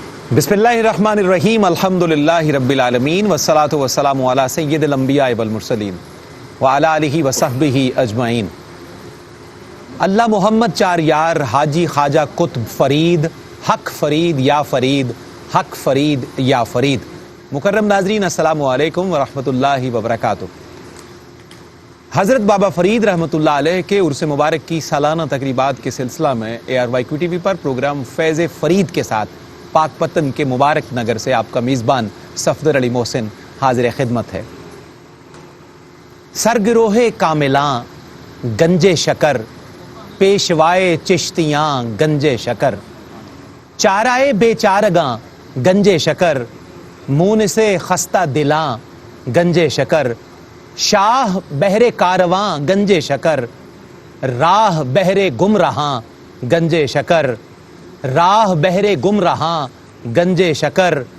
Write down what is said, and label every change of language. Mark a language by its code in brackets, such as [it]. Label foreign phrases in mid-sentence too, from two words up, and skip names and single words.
[ar] بسم الله الرحمن الرحيم الحمد لله رب العالمين والصلاة والسلام على سيد الأنبياء والمرسلين وعلى آله وصحبه أجمعين. [ur] اللہ محمد چار یار حاجی خواجہ قطب فرید حق فرید یا فرید حق فرید یا فرید. مکرم ناظرین, [ar] السلام عليكم ورحمة الله وبركاته. [ur] حضرت بابا فرید [ar] رحمة الله عليه [ur] کے عرس مبارک کی سالانہ تقریبات کے سلسلہ میں ARYQTV پر پروگرام فیضِ فرید کے ساتھ پاکپتن کے مبارک نگر سے آپ کا میزبان صفدر علی محسن حاضرِ خدمت ہے. [fa] سرگروہِ کاملاں گنجِ شکر پیشوائے چشتیاں گنجِ شکر، چارۂ بیچارگاں گنجِ شکر مون سے خستہ دلاں گنجِ شکر، شاہ بحرِ کارواں گنجِ شکر راہ بحرِ گمراہاں گنجِ شکر، راہ بحرِ گمراہاں گنجِ شکر,